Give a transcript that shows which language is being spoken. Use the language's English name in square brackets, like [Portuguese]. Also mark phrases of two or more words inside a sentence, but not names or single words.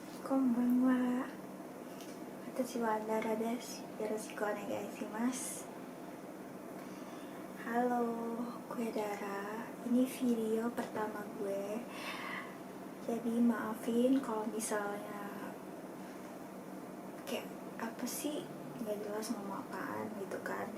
[Japanese] こんばんは。私はダラです。よろしくお願いします。 [Indonesian] Halo, gue Dara. Ini video pertama gue. Jadi maafin kalau misalnya kayak apa sih nggak jelas ngomong apaan gitu kan.